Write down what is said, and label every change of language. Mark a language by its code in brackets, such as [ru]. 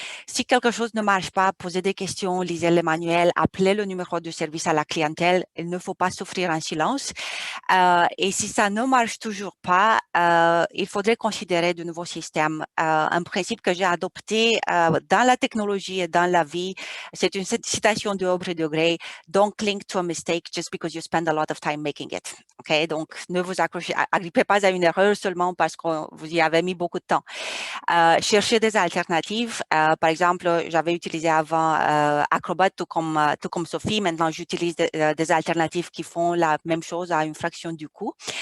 [fr] Si quelque chose ne marche pas, posez des questions, lisez les manuels, appelez le numéro de service à la clientèle. Il ne faut pas souffrir en silence. Et si ça ne marche toujours pas, il faudrait considérer de nouveaux systèmes. Un principe que j'ai adopté dans la technologie et dans la vie, c'est une citation de Aubrey de Grey. [en] Don't cling to a mistake just because you spend a lot of time making it. Okay? [fr] Donc, ne vous agrippez pas à une erreur seulement parce que vous y avez mis beaucoup de temps. Cherchez des alternatives. Par exemple, j'avais utilisé avant Acrobat, tout comme Sophie. Maintenant, j'utilise des alternatives qui font la même chose à une fraction du coût.